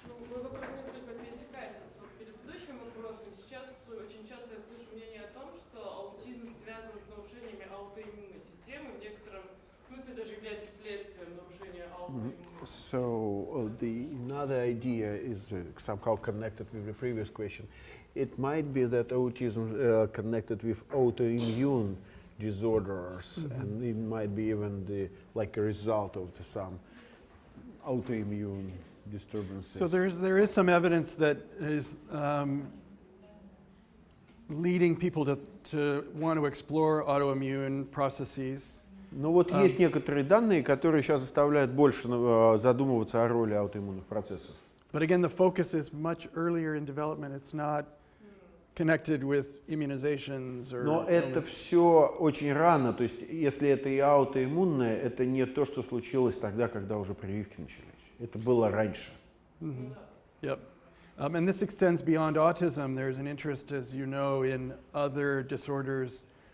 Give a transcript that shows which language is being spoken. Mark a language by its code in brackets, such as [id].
[ru] Мой вопрос несколько пересекается с предыдущим вопросом. Сейчас очень часто я слышу мнение о том, что аутизм связан с нарушениями аутоиммунной системы, в некотором смысле даже является следствием нарушения аутоиммунной системы. [en] So another idea is somehow connected with the previous question. It might be that autism connected with autoimmune disorders, and it might be even like a result of some autoimmune disturbances. So there is some evidence that is leading people to want to explore autoimmune processes. [ru] Ну вот есть некоторые данные, которые сейчас заставляют больше задумываться о роли аутоиммунных процессов. [en] But again, the focus is much earlier in development. It's not connected with immunizations or [ru] Но это [en] illness. [ru] все очень рано, то есть если это и аутоиммунное, это не то, что случилось тогда, когда уже прививки начались. Это было раньше. [en] Yep. And this extends beyond autism. There's an interest, as you know, in other disorders.